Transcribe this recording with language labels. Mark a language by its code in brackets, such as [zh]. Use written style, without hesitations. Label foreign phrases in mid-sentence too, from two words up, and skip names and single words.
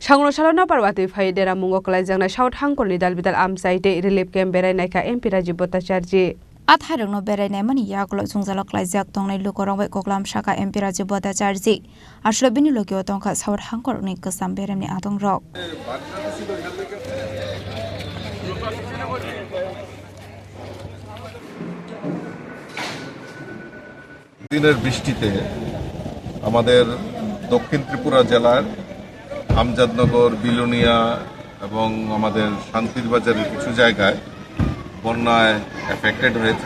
[trp] Sangno Salona Parwati Fai Dera Mungo Kalajang South Hangkol Dal Bidal Amsaite Relief Camp Berai Naika MP Rajiv Bhattacharjee Atharung no berai ne mani yaklo jungjalok laijak tongnai lukorong bai koklam saka MP Rajiv Bhattacharjee aslobini lokio tongkha South Hangkol ni kasam beremni atong rok [bn] দিনের বৃষ্টিতে আমাদের দক্ষিণ ত্রিপুরা জেলার আমজাদনগর বিলোনিয়া এবং আমাদের শান্তির বাজারের কিছু জায়গায় বন্যায় এফেক্টেড হয়েছে।